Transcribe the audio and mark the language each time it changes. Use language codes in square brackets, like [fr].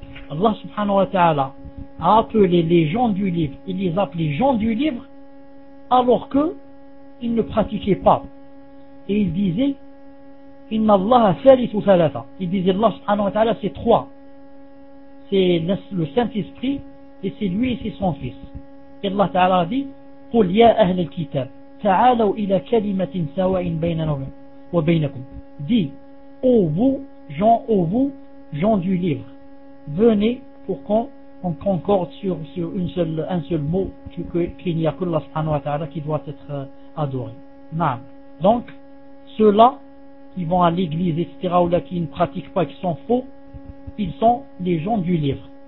[fr] Allah subhanahu wa ta'ala a appelé les gens du livre, il les appelait gens du livre, alors que ils ne pratiquaient pas. Et il disait, [ar] inna Allah thalith thalatha. [fr] Il disait, Allah subhanahu wa ta'ala, c'est trois. C'est le Saint-Esprit, et c'est lui et c'est son fils. [ar] Allah Ta'ala dit, قُلْ يَا أَهْلَ الْكِتَابِ تَعَالَوْ إِلَى كَلِمَةٍ سَوَاءٍ بَيْنَنَا وَبَيْنَكُمْ. [fr] Dit, ô vous, gens du livre, venez pour qu'on concorde sur un seul mot qu'il n'y a que Allah Subhanahu wa Ta'ala qui doit être adoré. Naam. Donc, ceux-là qui vont à l'église, etc., ou là qui ne pratiquent pas, qui sont faux, ils sont les gens du livre.